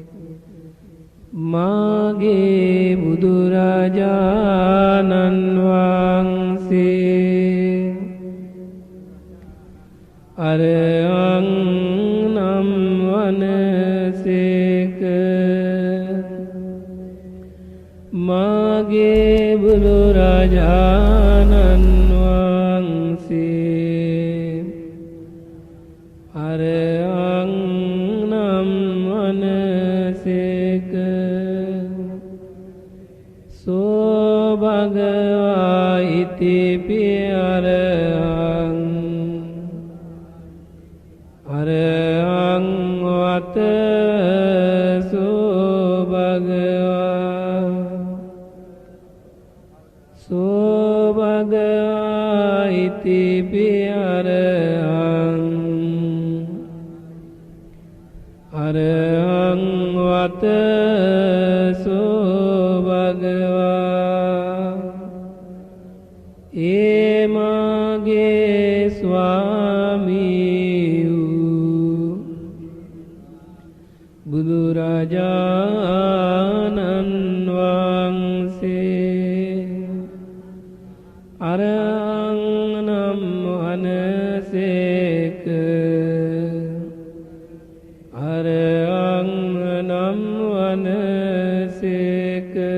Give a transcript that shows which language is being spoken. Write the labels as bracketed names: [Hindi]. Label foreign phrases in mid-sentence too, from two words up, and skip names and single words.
[Sinhala] මාගේ බුදුරජාණන් වහන්සේ අරහං නම් වනසේක මාගේ බුදුරජාණන් වහන්සේ අරහං නම් වනසේක [Pali] සෝ භගවා ඉතිපි අරහං අරහං වත සෝ භගවා ඉතිපි අරහං අරහං වත සෝ භගවා [Sinhala] ඒ මාගේ ස්වාමී වූ බුදුරජාණන් වහන්සේ අරහං නම් වනසේක අරහං නම් වනසේක